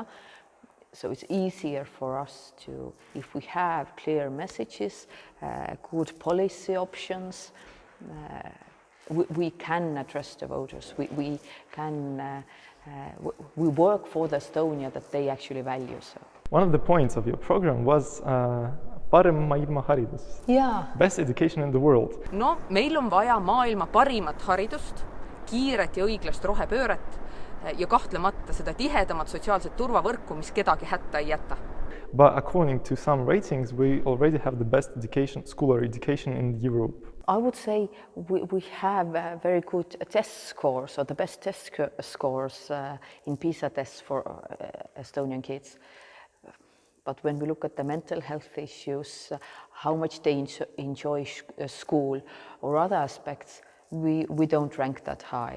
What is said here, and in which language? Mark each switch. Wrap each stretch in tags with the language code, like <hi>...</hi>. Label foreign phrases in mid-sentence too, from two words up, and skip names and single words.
<en>So it's easier for us to, if we have clear messages, good policy options, we can address the voters. We can we work for the Estonia that they actually value. So. One of the points of your program was</en> <et>parem maailma haridus.</et> <en>Yeah. Best education in the world. No,</en> <et>meil on vaja maailma parimat haridust, kiiret ja õiglast rohepööret ja kahtlemata seda tihedamat sotsiaalset turvavõrku, mis kedagi hätta ei jäta.</et> <en>But according to some ratings, we already have the best education, school education in Europe. I would say we have very good test scores, or the best test scores in PISA tests for Estonian kids. But when we look at the mental health issues, how much they enjoy school or other aspects, we don't rank that high.</en>